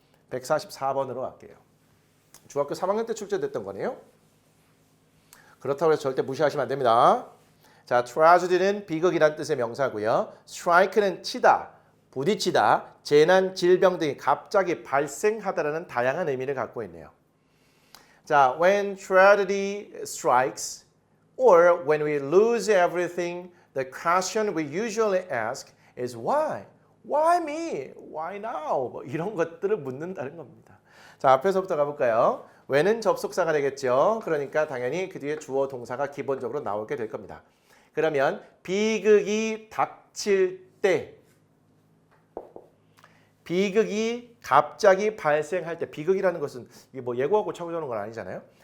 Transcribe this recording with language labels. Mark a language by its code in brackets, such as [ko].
[ko] 144번으로 갈게요. 중학교 3학년 때 출제됐던 거네요. 그렇다고 해서 절대 무시하시면 안 됩니다. 자, tragedy는 비극이란 뜻의 명사고요. strike는 치다, 부딪히다, 재난, 질병 등이 갑자기 발생하다라는 다양한 의미를 갖고 있네요. [en] 자, when tragedy strikes or when we lose everything, the question we usually ask is why? Why me? Why now? [ko] 뭐 이런 것들을 묻는다는 겁니다. 자, 앞에서부터 가볼까요? when은 접속사가 되겠죠. 그러니까 당연히 그 뒤에 주어 동사가 기본적으로 나오게 될 겁니다. 그러면 비극이 닥칠 때, 비극이 갑자기 발생할 때, 비극이라는 것은 이게 뭐 예고하고 차고자는 건 아니잖아요.